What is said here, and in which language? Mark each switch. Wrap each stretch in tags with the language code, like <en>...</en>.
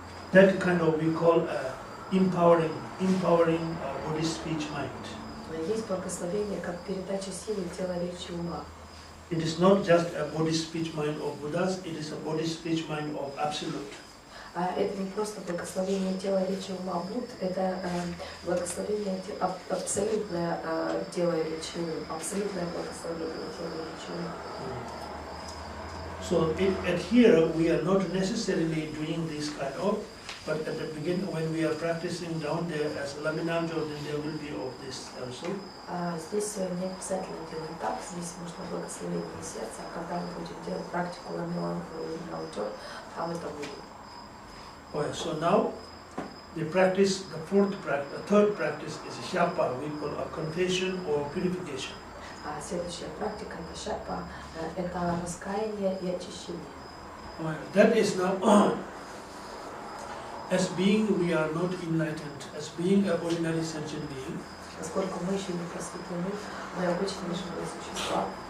<en>That kind of we call empowering body, speech, mind.</en> <ru>Есть благословение как передача силы тела, речи, ума.</ru> <en>It is not just a body, speech, mind of Buddhas, it is a body, speech, mind of Absolute.</en> <ru>Это не просто благословение тела, речи, ума Будд, это благословение абсолютное тела, речи, ум, абсолютное благословение тела, речи, ума.</ru> <en>So here we are not necessarily doing this kind of, but at the beginning when we are practicing down there as Laminamjo, then there will be of this also.</en> <ru>Здесь не обязательно делать так, здесь можно благословение сердца, а когда мы будем делать практику Ламинамджо, там это будет.</ru> <en>Okay, so now the practice, the third practice is shapa, we call a confession or purification.</en> <ru>Следующая практика это шапа, это раскаяние и очищение.</ru> <en>That is now, as being we are not enlightened, as being an ordinary sentient being.</en> <ru>Поскольку мы еще не просветлены, мы обычные живые существа.</ru>